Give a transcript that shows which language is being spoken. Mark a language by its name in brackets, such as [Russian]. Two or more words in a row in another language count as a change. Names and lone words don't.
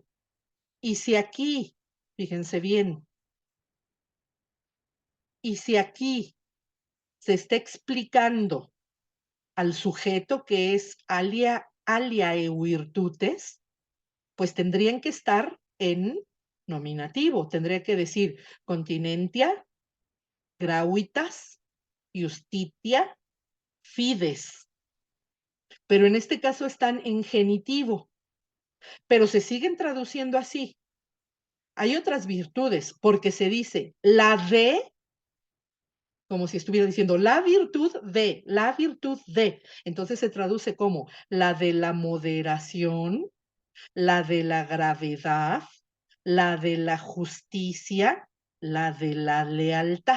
[Spanish] Y si aquí, fíjense bien, y si aquí se está explicando al sujeto que es [Latin] aliae virtutes, [Spanish] pues tendrían que estar en nominativo. Tendría que decir [Latin] continentia, gratuitas, justitia, fides. [Spanish] Pero en este caso están en genitivo, pero se siguen traduciendo así. Hay otras virtudes, porque se dice la de, como si estuviera diciendo la virtud de. Entonces se traduce como la de la moderación, la de la gravedad, la de la justicia, la de la lealtad.